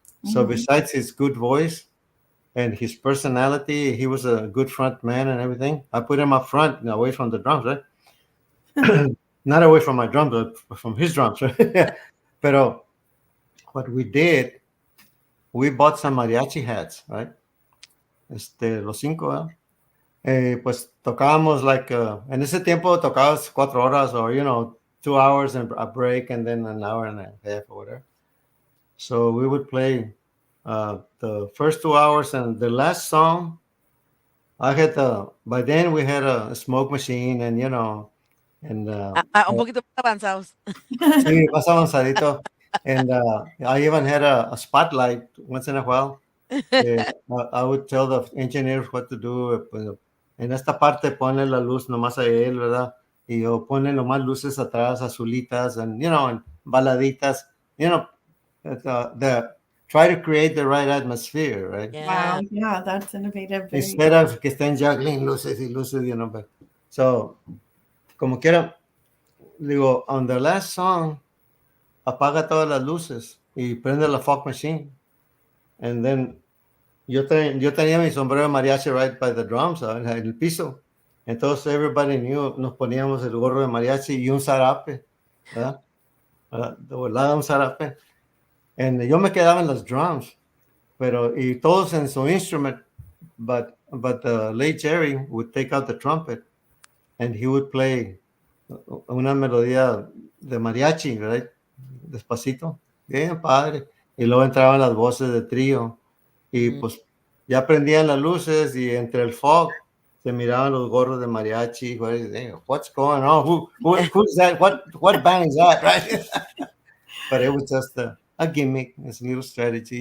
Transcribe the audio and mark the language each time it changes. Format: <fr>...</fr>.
<en>So besides his good voice and his personality, he was a good front man and everything. I put him up front, away from the drums, right? Not away from my drums, but from his drums, right?</en> <es>Pero</es> <en>what we did, we bought some mariachi hats, right?</en> <es>Los cinco, ¿eh? Pues tocábamos en ese tiempo tocabas 4 horas</es> <en>or, 2 hours and a break, and then an hour and a half or whatever. So we would play the first 2 hours, and the last song, I had by then we had a smoke machine, and and</en> <es>Un poquito más avanzados. sí, más avanzadito.</es> <en>And I even had a spotlight once in a while. I would tell the engineers what to do.</en> <es>Pues, en esta parte ponle la luz nomás a él, ¿verdad? Y o ponle nomás luces atrás, azulitas, and and baladitas.</es> <en>You know, the try to create the right atmosphere, right? Yeah. Wow, yeah, that's innovative. Very Instead of</en> <es>que estén</es> <en>juggling</en> <es>luces y luces,</es> <en>But, so,</en> <es>como quiera, digo,</es> <en>on the last song,</en> <es>apaga todas las luces y prende la</es> <en>fog machine. And then</en> <es>yo tenía mi sombrero de mariachi</es> <en>right by the drums,</en> <es>en el piso. Entonces</es> <en>everybody knew,</en> <es>nos poníamos el gorro de mariachi y un zarape, ¿verdad? De volada un zarape.</es> <en>And</en> <es>yo me quedaba en los drums, y todos en su instrument,</es> <en>but late Jerry would take out the trumpet and he would play</en> <es>una melodía de mariachi,</es> <en>right?</en> <es>Despacito, bien padre. Y luego entraban las voces de trío y pues ya prendían las luces y entre el fog se miraban los gorros de mariachi.</es> <en>What's going on? Who's that? What band is that? Right? But it was just a gimmick, a little strategy.</en>